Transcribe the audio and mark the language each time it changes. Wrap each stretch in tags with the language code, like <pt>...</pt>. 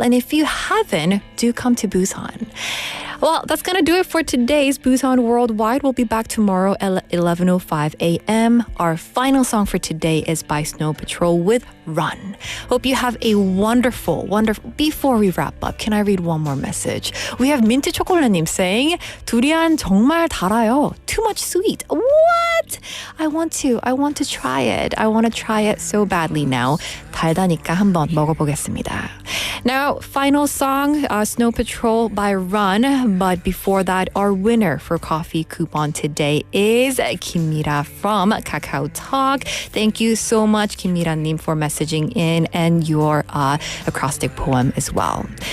<en>And if you haven't, do come to Busan. Well, that's going to do it for today's Busan Worldwide. We'll be back tomorrow at 11:05 a.m. Our final song for today is by Snow Patrol with Run. Hope you have a wonderful. Before we wrap up, can I read one more message? We have 민트 초콜릿님 saying</en> <ko>두리안 정말 달아요.</ko> <en>Too much sweet. What? I want to try it. I want to try it so badly now.</en> <ko>달다니까 한번 먹어보겠습니다.</ko> <en>Now, final song, Snow Patrol by Run. But before that, our winner for coffee coupon today is Kimira from Kakao Talk. Thank you so much, Kimira-님, for messaging in and your acrostic poem as well.</en>